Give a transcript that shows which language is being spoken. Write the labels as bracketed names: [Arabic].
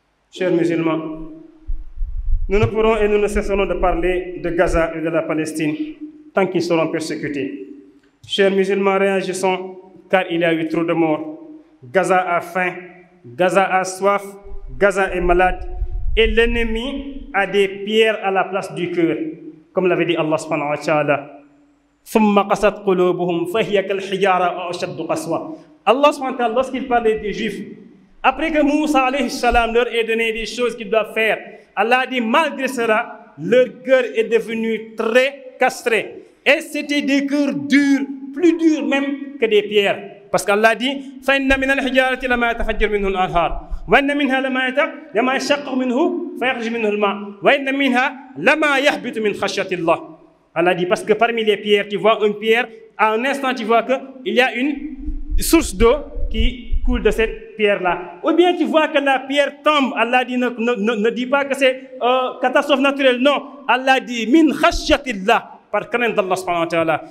[French] Chers musulmans, nous ne pourrons et nous ne cesserons de parler de Gaza et de la Palestine tant qu'ils seront persécutés. Chers musulmans, réagissons car il y a eu trop de morts. Gaza a faim, Gaza a soif, Gaza est malade et l'ennemi a des pierres à la place du cœur. Comme l'avait dit Allah subhanahu wa ta'ala. [Arabic] ثم قست قلوبهم فهي كالحجارة أو أشد قسوة. [French] Allah subhanahu wa ta'ala, lorsqu'il parlait des Juifs, après que Moussa alayhi salam leur ait donné des choses qu'ils doivent faire, Allah dit malgré cela, leur cœur est devenu très castré. Et c'était des cœurs durs, plus durs même que des pierres. Parce qu'Allah dit [Arabic] فَإِنَّ مِنَ الْحِجَارَةِ لَمَا يَتَفَجَّرُ مِنْهُ الْأَنْهَارُ وَإِنَّ مِنْهَا لَمَا يَشَقَّقُ مِنْهُ فَيَخْرُجُ مِنْهُ الْمَاءُ وَإِنَّ مِنْهَا لَمَا يَهْبِطُ مِنْ خَشْيَةِ اللَّهِ. [French] Allah dit parce que parmi les pierres, tu vois une pierre, à un instant tu vois qu'il y a une source d'eau qui coule de cette pierre-là. Ou bien tu vois que la pierre tombe. Allah dit ne dit pas que c'est catastrophe naturelle. Non. Allah dit [Arabic] min khashyatillah. [French] Par crainte d'Allah subhanahu wa ta'ala.